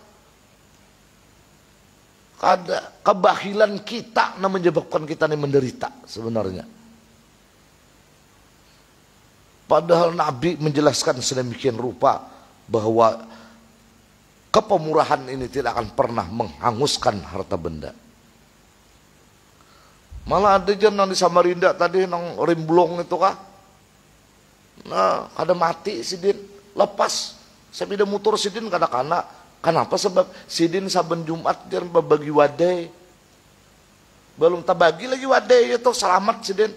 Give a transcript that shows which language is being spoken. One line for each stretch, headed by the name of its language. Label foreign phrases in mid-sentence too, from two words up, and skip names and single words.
Banjar: Kada kebahilan kita yang menyebabkan kita ini menderita sebenarnya.
Indonesian: Padahal Nabi menjelaskan sedemikian rupa bahwa kepemurahan ini tidak akan pernah menghanguskan harta benda.
Banjar: Malah ada jenang di Samarinda tadi nang rimblong itu kah. Nah, kada mati sidin, lepas sepeda motor sidin kada kana. Kenapa? Sebab sidin saben Jumat dia berbagi wadai. Belum tabagi lagi wadai itu selamat sidin.